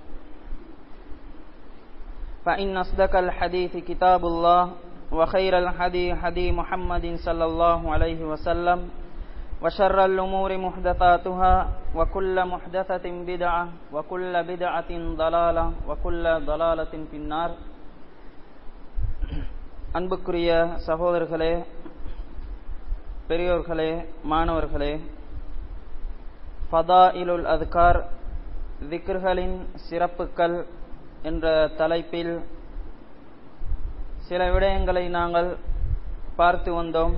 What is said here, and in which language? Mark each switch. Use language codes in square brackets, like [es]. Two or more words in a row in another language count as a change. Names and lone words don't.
[ar] فإن أصدق الحديث كتاب الله وخير الهدي هدي محمد صلى الله عليه وسلم وشر الأمور محدثاتها وكل محدثة بدعة وكل بدعة ضلالة وكل ضلالة في النار. [ta] அன்புக்குரிய சகோதரர்களே, பெரியோர்களே, மாணவர்களே, ஃபதாயிலுல் அத்கார் திக்ர்களின் சிறப்புகள் என்ற தலைப்பில் சில விடயங்களை நாங்கள் பார்த்து வந்தோம்.